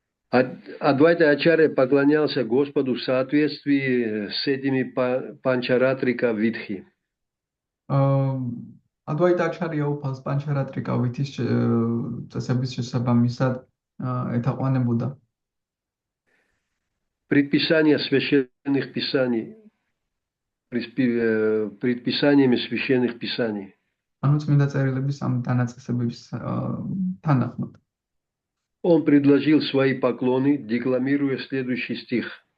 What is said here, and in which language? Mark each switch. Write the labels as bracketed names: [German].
[Russian] Адвайта Ачарья поклонялся Господу в соответствии с этими панчаратрика витхи. [Georgian] Адвайта Ачарья უფალს პანჩარატრიკა ვითის წესების შესაბამისად ეთაყვანებოდა. [Russian] предписания священных писаний, предписаниями священных писаний. [Georgian] ანუ წმინდა წერილების ამ დანაწესებების თანახმად. [Russian] Он предложил свои поклоны, декламируя следующий стих.